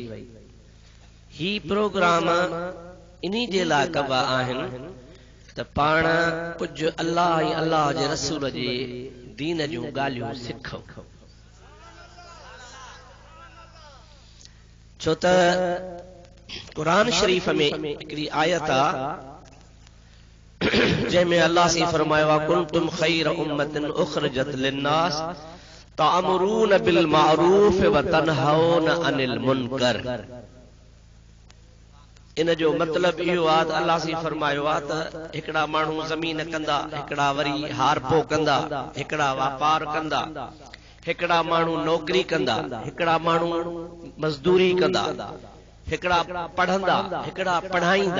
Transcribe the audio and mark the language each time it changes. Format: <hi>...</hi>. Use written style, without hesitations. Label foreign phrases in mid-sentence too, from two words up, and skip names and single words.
<sd>ही प्रोग्राम इन्ही जे लाइ कबा आहिनि त पाण कुझु अल्लाह ऐं अल्लाह जे रसूल जे दीन जूं ॻाल्हियूं सिखूं। छो त कुरान शरीफ में हिकड़ी आयत आ जंहिंमें अल्लाह से फरमायो आहे</sd> <ar>كنتم خير أمة أخرجت للناس تأمرون بالمعروف وتنهون عن المنكر.</ar> <sd>इन जो मतलब इहो आहे त अल्लाह से फरमायो आहे त हिकड़ा माण्हू ज़मीन कंदा, हिकड़ा वरी हारपो कंदा, हिकड़ा वापार कंदा, हिकड़ा माण्हू नौकरी कंदा, हिकड़ा माण्हू मजदूरी कंदा, हिकड़ा पढ़ंदा, हिकड़ा पढ़ाईंदा।</sd>